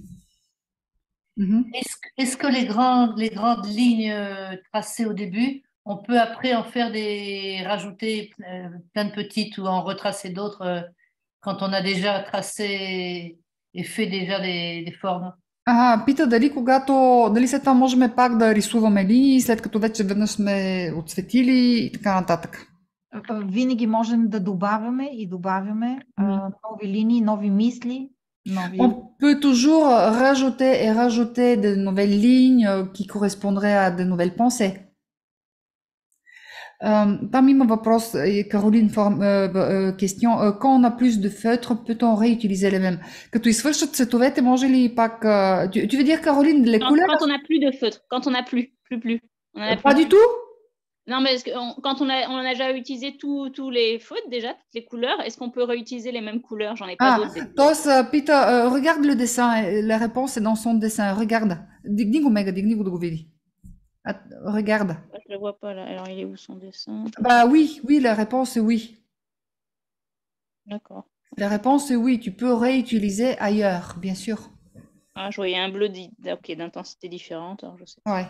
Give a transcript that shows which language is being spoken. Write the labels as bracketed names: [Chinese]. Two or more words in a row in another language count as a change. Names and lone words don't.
[French] Est-ce que les grandes lignes tracées au début, on peut après en faire rajouter plein de petites ou en retracer d'autres quand on a déjà tracé et fait déjà des formes? [Bulgarian] Пита дали след това можем пак да рисуваме линии, след като вече веднъж сме отцветили и така нататък. Винаги можем да добавяме и добавяме нови линии, нови мисли. [French] On peut toujours rajouter et rajouter de nouvelles lignes qui correspondraient à de nouvelles pensées. [Bulgarian] Там има въпрос, [French] Caroline, question. Quand on a plus de feutres, peut-on réutiliser les mêmes? [Bulgarian] Като извършат цветовете, може ли пак... [French] Tu veux dire, Caroline, les couleurs? Quand on n'a plus de feutres, quand on n'a plus. On en a Pas plus. du tout? Non, mais quand on a déjà utilisé tous les feutres, déjà, toutes les couleurs, est-ce qu'on peut réutiliser les mêmes couleurs? J'en ai pas d'autres. [Bulgarian] Тоест, пита, [French] regarde le dessin, la réponse est dans son dessin, regarde. [Bulgarian] Дигни го, Мега, дигни го да го види. [French] Regarde. Je le vois pas là. Alors, il est où son dessin? Bah oui, la réponse est oui. D'accord. La réponse est oui, tu peux réutiliser ailleurs, bien sûr. Ah, je voyais un bleu d'intensité différente, alors je sais pas. Ouais.